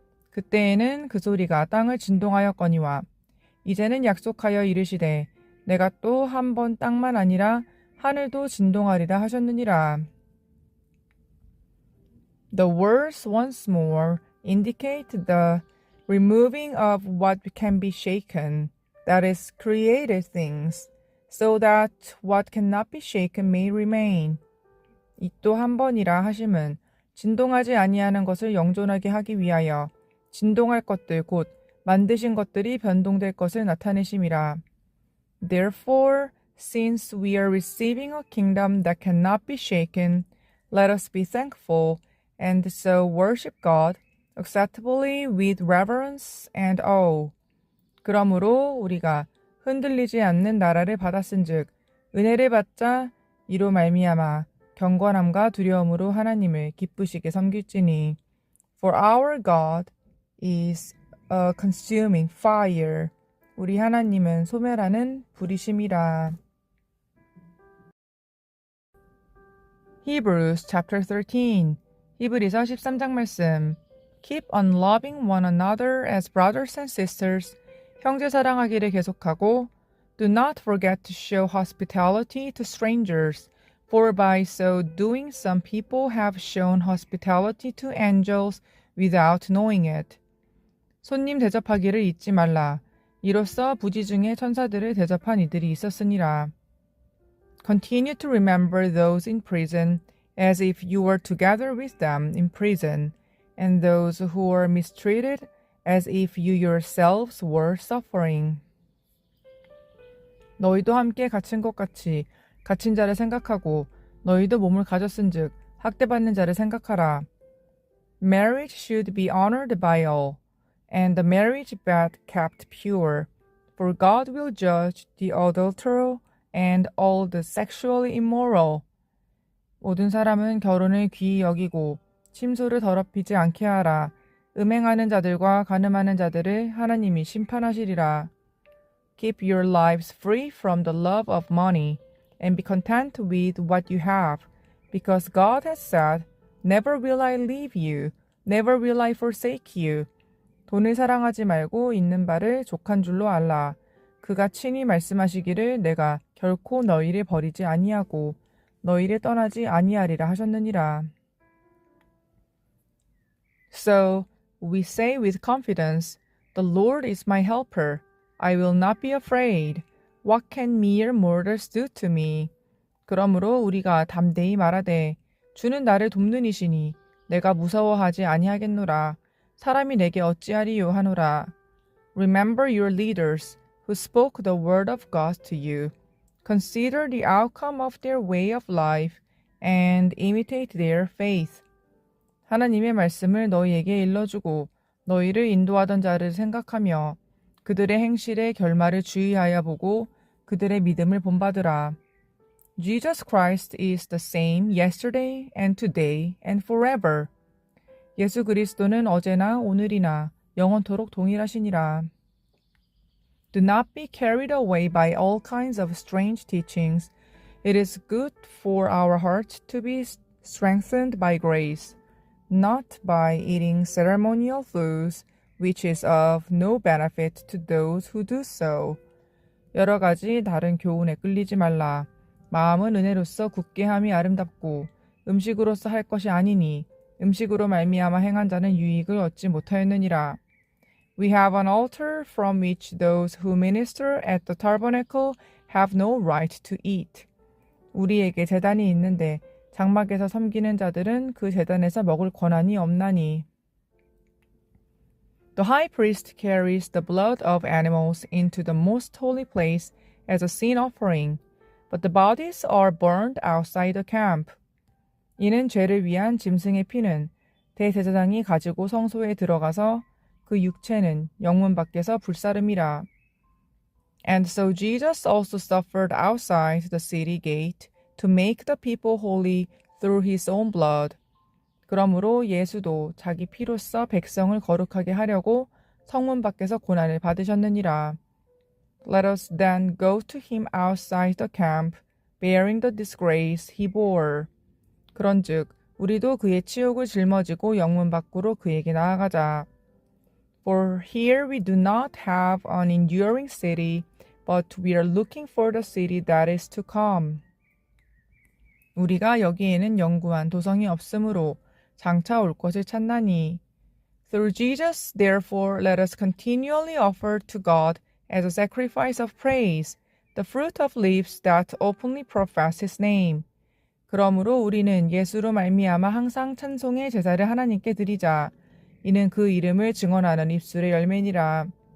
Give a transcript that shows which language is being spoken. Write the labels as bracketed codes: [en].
[ko] 그때에는 그 소리가 땅을 진동하였거니와 이제는 약속하여 이르시되 내가 또 한 번 땅만 아니라 하늘도 진동하리라 하셨느니라. [en] The words once more indicate the removing of what can be shaken, that is, created things, so that what cannot be shaken may remain. [ko] 이 또 한 번이라 하심은 진동하지 아니하는 것을 영존하게 하기 위하여 진동할 것들 곧 만드신 것들이 변동될 것을 나타내심이라. [en] Therefore, since we are receiving a kingdom that cannot be shaken, let us be thankful and so worship God acceptably with reverence and awe. [ko] 그러므로 우리가 흔들리지 않는 나라를 받았은즉 은혜를 받자 이로 말미암아 경건함과 두려움으로 하나님을 기쁘시게 섬길지니. [en] For our God is a consuming fire. [ko] 우리 하나님은 소멸하는 불이심이라. [en] Hebrews chapter 13. [ko] 히브리서 13장 말씀. [en] Keep on loving one another as brothers and sisters. [ko] 형제 사랑하기를 계속하고 [en] Do not forget to show hospitality to strangers, for by so doing some people have shown hospitality to angels without knowing it. [ko] 손님 대접하기를 잊지 말라. 이로써 부지 중에 천사들을 대접한 이들이 있었으니라. [en] Continue to remember those in prison, as if you were together with them in prison, and those who were mistreated, as if you yourselves were suffering. [ko] 너희도 함께 갇힌 것 같이 갇힌 자를 생각하고 너희도 몸을 가졌은즉 학대받는 자를 생각하라. [en] Marriage should be honored by all, and the marriage bed kept pure, for God will judge the adulterer and all the sexually immoral. [ko] 모든 사람은 결혼을 귀히 여기고 침소를 더럽히지 않게 하라. 음행하는 자들과 간음하는 자들을 하나님이 심판하시리라. [en] Keep your lives free from the love of money, and be content with what you have, because God has said, Never will I leave you, never will I forsake you. [ko] 돈을 사랑하지 말고 있는 바를 족한 줄로 알라. 그가 친히 말씀하시기를 내가 결코 너희를 버리지 아니하고 너희를 떠나지 아니하리라 하셨느니라. [en] So we say with confidence, The Lord is my helper. I will not be afraid. What can mere mortals do to me? [ko] 그러므로 우리가 담대히 말하되 주는 나를 돕는 이시니 내가 무서워하지 아니하겠노라. 사람이 내게 어찌하리요 하노라. [en] Remember your leaders who spoke the word of God to you. Consider the outcome of their way of life and imitate their faith. [ko] 하나님의 말씀을 너희에게 일러주고 너희를 인도하던 자를 생각하며 그들의 행실의 결말을 주의하여 보고 그들의 믿음을 본받으라. [en] Jesus Christ is the same yesterday and today and forever. [ko] 예수 그리스도는 어제나 오늘이나 영원토록 동일하시니라. [en] Do not be carried away by all kinds of strange teachings. It is good for our hearts to be strengthened by grace, not by eating ceremonial foods, which is of no benefit to those who do so. [ko] 여러 가지 다른 교훈에 끌리지 말라. 마음은 은혜로서 굳게 함이 아름답고 음식으로서 할 것이 아니니 음식으로 말미암아 행한 자는 유익을 얻지 못하였느니라. [en] We have an altar from which those who minister at the tabernacle have no right to eat. [ko] 우리에게 제단이 있는데 장막에서 섬기는 자들은 그 제단에서 먹을 권한이 없나니. [en] The high priest carries the blood of animals into the most holy place as a sin offering, but the bodies are burned outside the camp. [ko] 이는 죄를 위한 짐승의 피는 대제사장이 가지고 성소에 들어가서 그 육체는 영문 밖에서 불사름이라. [en] And so Jesus also suffered outside the city gate to make the people holy through his own blood. [ko] 그러므로 예수도 자기 피로써 백성을 거룩하게 하려고 성문 밖에서 고난을 받으셨느니라. [en] Let us then go to him outside the camp, bearing the disgrace he bore. [ko] 그런즉 우리도 그의 치욕을 짊어지고 영문 밖으로 그에게 나아가자. [en] For here we do not have an enduring city, but we are looking for the city that is to come. [ko] 우리가 여기에는 영구한 도성이 없으므로 장차 올 것을 찾나니. [en] Through Jesus, therefore, let us continually offer to God as a sacrifice of praise, the fruit of lips that openly profess His name. [ko] 그러므로 우리는 예수로 말미암아 항상 찬송의 제사를 하나님께 드리자. 이는 그 이름을 증언하는 입술의 열매니라.